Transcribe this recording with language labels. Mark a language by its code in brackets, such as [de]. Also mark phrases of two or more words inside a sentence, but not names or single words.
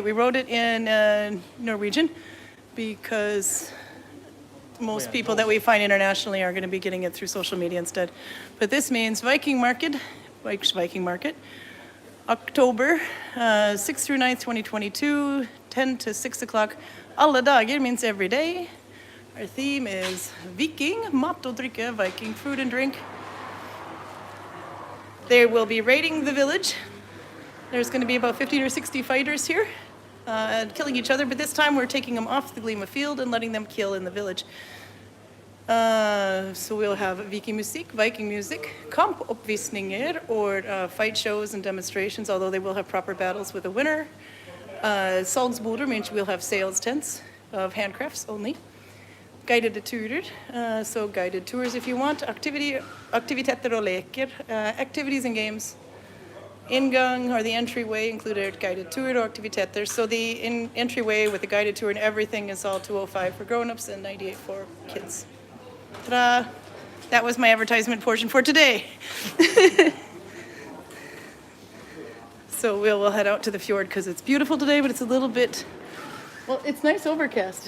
[en] We wrote it in Norwegian because most people that we find internationally are going to be getting it through social media instead. But this means Viking Market, October 6th through 9th, 2022, 10 to 6 o'clock. [no] Alle dager [en] means every day. Our theme is Viking, [no] mat og drikke, [en] Viking food and drink. They will be raiding the village. There's going to be about 50 or 60 fighters here, killing each other, but this time we're taking them off the Glima field and letting them kill in the village. So we'll have Viking music, kampoppvisninger, or fight shows and demonstrations, although they will have proper battles with a winner. Salgsboder means we'll have sales tents of handcrafts only. Guided turer, so guided tours if you want. [no] Aktiviteter og leker, [en] activities and games. Inngang, or the entryway, included guided tour or aktiviteter. So the entryway with the guided tour and everything is all 205 for grown-ups and 98 for kids. Ta-da! That was my advertisement portion for today. So we'll head out to the fjord because it's beautiful today, but it's a little bit, well, it's nice overcast.